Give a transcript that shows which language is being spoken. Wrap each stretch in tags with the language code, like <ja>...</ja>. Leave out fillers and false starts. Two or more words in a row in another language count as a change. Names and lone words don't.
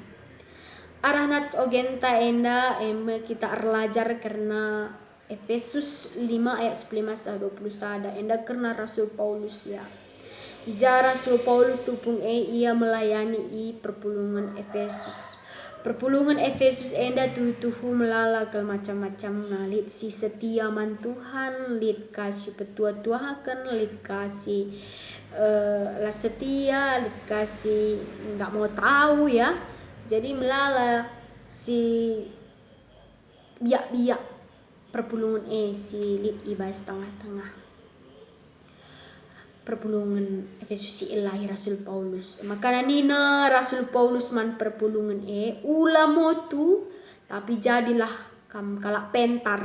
<btx>Arah nats ogenta enda kita arlajar karena Efesus 5 ayat 11 sampai 20 enda karena Rasul Paulus ya. Ija Rasul Paulus tupung ia melayani perpulungan Efesus. Perpulungan Efesus enda tuhu melala ke macam-macam ngalit si setia man Tuhan, lit kasih petua-tuakan, lit kasih lah setia, lit kasih</btx> <id>nggak mau tahu ya.</id> <btx>Jadi melala si biak-biak perpulungan si lit ibas tengah-tengah perpulungan Efesus si ilahi Rasul Paulus. Maka nina Rasul Paulus man perpulungan ula motu tapi jadilah kam kalak pentar.</btx>